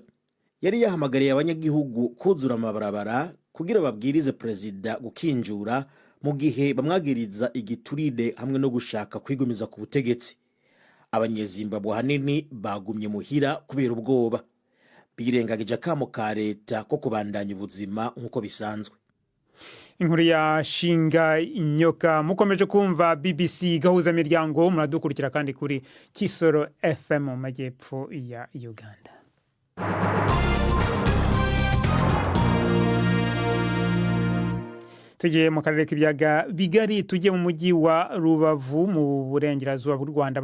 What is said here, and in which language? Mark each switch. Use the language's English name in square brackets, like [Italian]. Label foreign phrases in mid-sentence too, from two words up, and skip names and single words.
[Rundi] Yari yahamagariye abanyagihugu kuzura amabarabara kugira babwirize perezida gukinjura mu gihe bamwagiriza igiturire hamwe no gushaka kwigumiza ku butegetsi. Abanyezimbabwe hanini bagumye muhira kubera ubwoba. Birengagije akamo ka leta ko kubandanya ubuzima nk'uko bisanzwe. Inkuru ya Shinga Nyoka. [Kinyarwanda] Mukomeje kumva BBC gahuza miryango, muradukurikira kandi kuri Kisoro FM mu majyepfo ya Uganda. Tugiye mu karere k'ibyaga bigari, tujye mu mujyi wa Rubavu mu burengerazuba bw'u Rwanda.